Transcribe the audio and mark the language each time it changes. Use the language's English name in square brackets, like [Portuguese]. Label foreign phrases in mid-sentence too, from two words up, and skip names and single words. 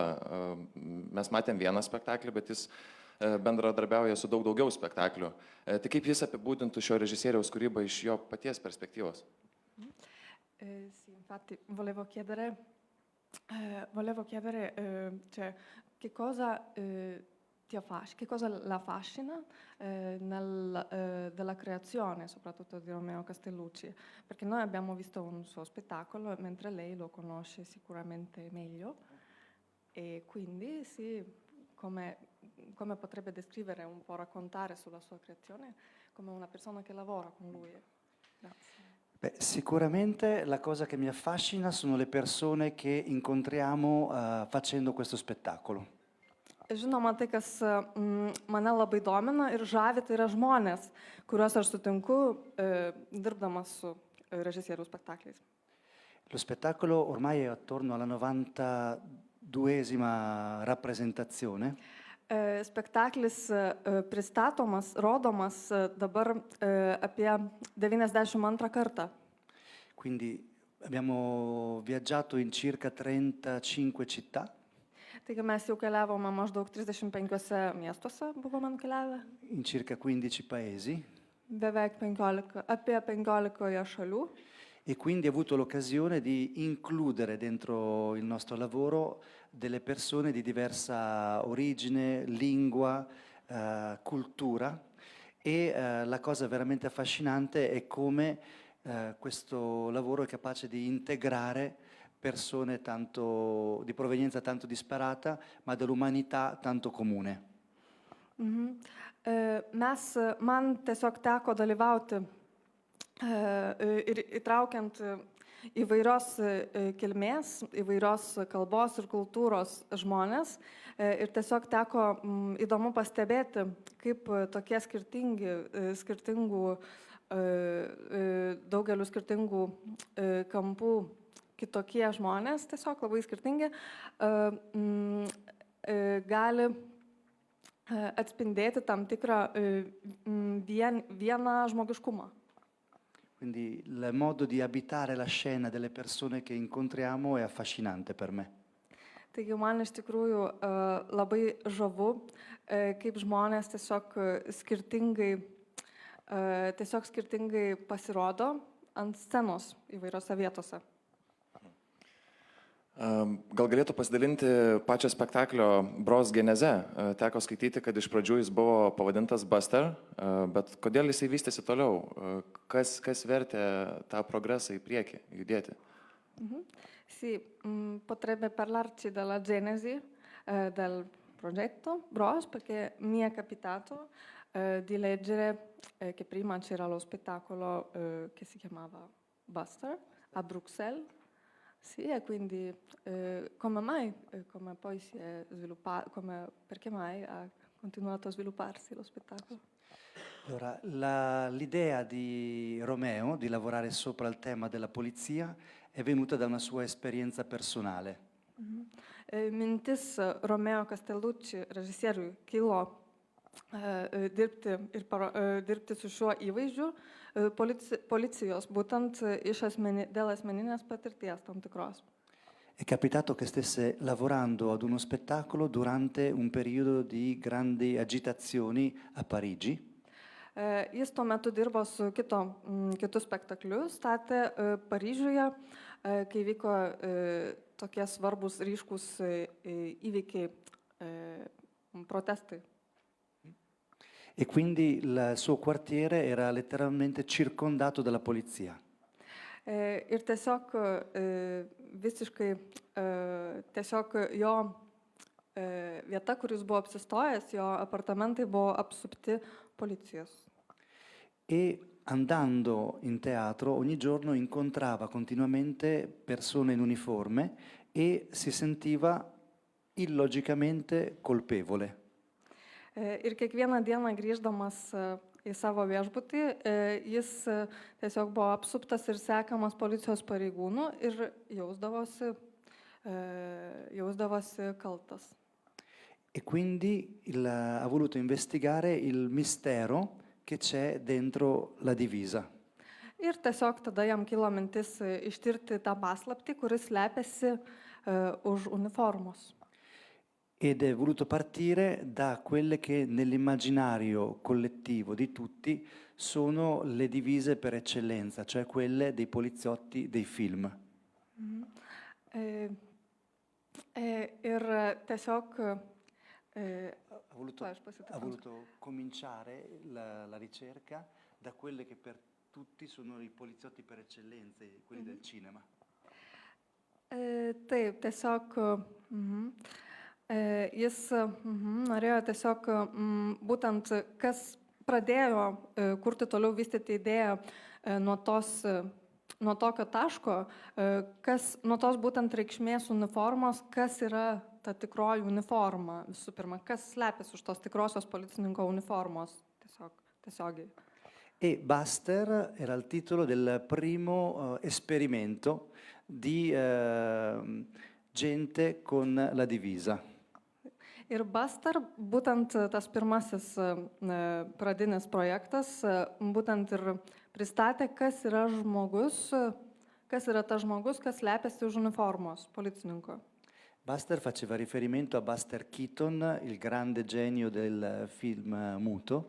[Lithuanian] Mes matėm vieną spektaklį, bet jis bendradarbiauja su daug daugiau spektaklių. Tai kaip jis apibūdintų šio režisieriaus kūrybą iš jo paties perspektyvos? [Italian] Sì, infatti volevo chiedere cioè, che cosa che cosa la affascina della creazione, soprattutto di Romeo Castellucci, perché noi abbiamo visto un suo spettacolo, mentre lei lo conosce sicuramente meglio, e quindi sì, come potrebbe descrivere, un po' raccontare sulla sua creazione come una persona che lavora con lui. Grazie. Beh, sicuramente la cosa che mi affascina sono le persone che incontriamo facendo questo spettacolo. [Lithuanian] Žinoma, tai, kas mane labai domina ir žavi, tai yra žmonės, kuriuos aš sutinku dirbdamas su režisieriaus spektakliais. [Italian] Lo spettacolo ormai è attorno alla 92esima rappresentazione. [Lithuanian] Spektaklis pristatomas, rodomas dabar apie 92 kartą. [Italian] Quindi abbiamo viaggiato in circa 35 città. [Lithuanian] Taigi mes jau keliavome maždaug 35 miestuose, buvome nukeliavę. [Italian] In circa 15 paesi. [Lithuanian] Beveik 15, apie 15 šalių. [Italian] E quindi ho avuto l'occasione di includere dentro il nostro lavoro delle persone di diversa origine, lingua, cultura, e la cosa veramente affascinante è come questo lavoro è capace di integrare persone tanto, di provenienza tanto disparata, ma dell'umanità tanto comune. [Lithuanian] Man tiesiog teko dalyvauti ir įtraukiant įvairios kilmės, įvairios kalbos ir kultūros žmonės. Ir tiesiog teko įdomu pastebėti, kaip tokie skirtingų, daugelių skirtingų kampų kitokie žmonės, tiesiog labai skirtingi, gali atspindėti tam tikrą vieną žmogiškumą. [Italian] Quindi il modo di abitare la scena delle persone che incontriamo è affascinante per me. [Lithuanian] Taigi man iš tikrųjų labai žavu, kaip žmonės tiesiog skirtingai pasirodo ant scenos įvairiose vietose. Gal galėtų pasidalinti pačią spektaklio Bros geneze. Teko skaityti, kad iš pradžių jis buvo pavadintas Buster, bet kodėl jisai vystėsi toliau? Kas vertė tą progresą į priekį, judėti? [Italian] Sì, potrebbe parlarci della genesi del progetto Bros, perché mi è capitato di leggere che prima c'era lo spettacolo che si chiamava Buster a Bruxelles. Sì, e quindi come mai, come poi si è sviluppato, perché mai ha continuato a svilupparsi lo spettacolo? Allora, l'idea di Romeo di lavorare sopra il tema della polizia è venuta da una sua esperienza personale. [Lithuanian] Mintis Romeo Castellucci, režisieriui, kilo dirbti su šiuo įvaizdžiu policijos, būtent dėl asmeninės patirties tam tikros. [Italian] È capitato che stesse lavorando ad uno spettacolo durante un periodo di grandi agitazioni a Parigi. [Lithuanian] Jis tuo metu dirbo su kitu spektakliu, statė Paryžiuje, kai vyko tokie svarbus ryškus įvykiai, protestai. [Italian] E quindi il suo quartiere era letteralmente circondato dalla polizia. [Lithuanian] Ir tiesiog visiškai jo vieta, kur jis buvo apsistojęs, jo apartamentai buvo apsupti policijos. [Italian] E andando in teatro ogni giorno incontrava continuamente persone in uniforme e si sentiva illogicamente colpevole. [Lithuanian] Ir kiekvieną dieną grįždamas į savo viešbutį, jis tiesiog buvo apsuptas ir sekamas policijos pareigūnų ir jausdavosi kaltas. [Italian] E quindi ha voluto investigare il mistero che c'è dentro la divisa. [Lithuanian] Ir tiesiog tada jam kilo mintis ištirti tą paslaptį, kuris slepiasi už uniformos. [Italian] Ed è voluto partire da quelle che nell'immaginario collettivo di tutti sono le divise per eccellenza, cioè quelle dei poliziotti dei film. [Lithuanian] Ir tiesiog [Italian] ha voluto cominciare la ricerca da quelle che per tutti sono i poliziotti per eccellenza, quelli del cinema. [Lithuanian] Taip, tiesiog jis norėjo tiesiog būtent, kas pradėjo kurti toliau vystyti idėją nuo tokio taško, nuo tos būtent reikšmės uniformos, kas yra ta tikroji uniforma visų pirma, kas slepiasi už tos tikrosios policininko uniformos tiesiogiai. [Italian] E Buster era il titolo del primo esperimento di gente con la divisa. [Lithuanian] Ir Buster, būtent tas pirmasis pradinis projektas, būtent ir pristatė, kas yra tas žmogus, kas slepiasi už uniformos policininko. [Italian] Buster faceva riferimento a Buster Keaton, il grande genio del film muto.